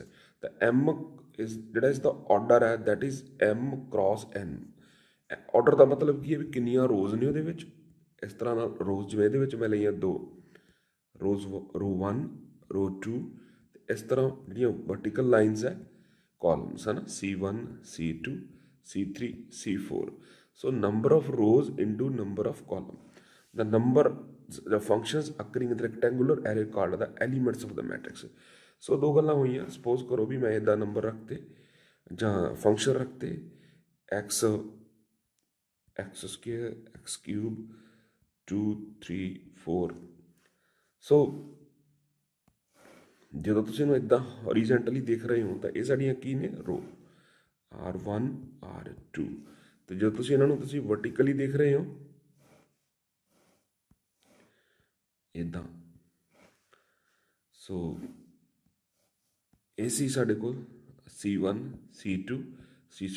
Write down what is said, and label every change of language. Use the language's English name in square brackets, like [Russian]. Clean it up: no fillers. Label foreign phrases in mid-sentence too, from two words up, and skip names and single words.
[Punjabi] ਤਾਂ ਐਮ ਜਿਹੜਾ ਇਸ ਦਾ ਆਰਡਰ ਹੈ [English] that is m cross n. [Punjabi] ਆਰਡਰ ਦਾ ਮਤਲਬ ਕੀ ਹੈ ਵੀ ਕਿੰਨੀਆਂ ਰੋਜ਼ ਨੇ ਉਹਦੇ ਵਿੱਚ। ਇਸ ਤਰ੍ਹਾਂ ਨਾਲ ਰੋਜ਼ ਜਿਵੇਂ ਇਹਦੇ ਵਿੱਚ ਮੈਂ ਲਈਆਂ 2 ਰੋਜ਼, ਰੋ 1 ਰੋ 2, ਇਸ ਤਰ੍ਹਾਂ ਜਿਹੜੀਆਂ [English] vertical lines [Punjabi] ਹੈ ਕਾਲਮਸ ਹਨ C1 C2 C3 C4। [English] So number of rows into number of column. The functions occurring in the rectangular array called the elements of the matrix. [Punjabi] So ਦੋ ਗੱਲਾਂ ਹੋਈਆਂ। Suppose ਕਰੋ ਭੀ ਮੈਂ ਇਦਾਂ ਨੰਬਰ ਰੱਖਤੇ ਜਾਂ ਫੰਕਸ਼ਨ ਰੱਖਤੇ [English] x square x cube [Punjabi] 2 3 4। So ਜਦੋਂ ਤੁਸੀਂ ਇਹਨੂੰ ਇਦਾਂ ਹੌਰੀਜ਼ੈਂਟਲੀ ਦੇਖ ਰਹੇ ਹੋ ਤਾਂ ਇਹ ਸਾਡੀਆਂ ਕੀ ਨੇ ਰੋ R1 R2। ਤੇ ਜਦੋਂ ਤੁਸੀਂ ਇਹਨਾਂ ਨੂੰ ਤੁਸੀਂ ਵਰਟੀਕਲੀ ਦੇਖ ਰਹੇ ਹੋ ਇਦਾਂ, ਸੋ ਇਹ ਸੀ ਸਾਡੇ ਕੋਲ C1 C2 C।